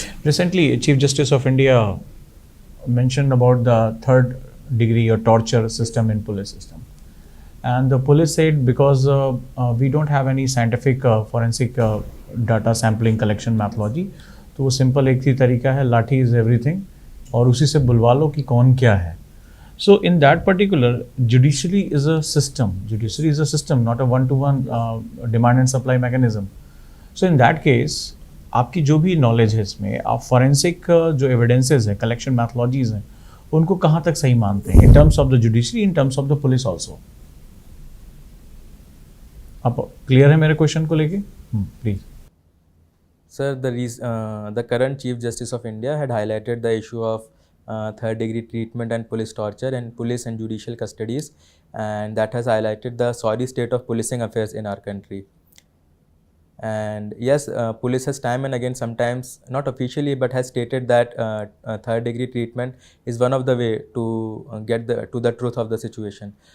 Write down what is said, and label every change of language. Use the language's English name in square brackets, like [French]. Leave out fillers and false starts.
[English] Recently, Chief Justice of India mentioned about the third degree or torture system in police system, and the police said because we don't have any scientific forensic data sampling collection methodology, [Hindi] तो वो simple एक ही तरीका है, लाठी is everything, और उसी से बुलवा लो कि कौन क्या है. [English] So in that particular, judiciary is a system. Judiciary is a system, not a one-to-one demand and supply mechanism. [Hindi] So in that case, आपकी जो भी नॉलेज है इसमें, आप फॉरेंसिक जो एविडेंसेस है, कलेक्शन मैथोलॉजीज हैं, उनको कहाँ तक सही मानते हैं [English] In terms of the judiciary, in terms of the police also? [Hindi] आप क्लियर है मेरे क्वेश्चन को लेके? [English] Please. Sir, the current Chief Justice of India had highlighted the issue of third degree treatment and police torture and police and judicial custodies, and that has highlighted the sorry state of policing affairs in our country. And yes, police has time and again, sometimes not officially, but has stated that third degree treatment is one of the way to get to the truth of the situation.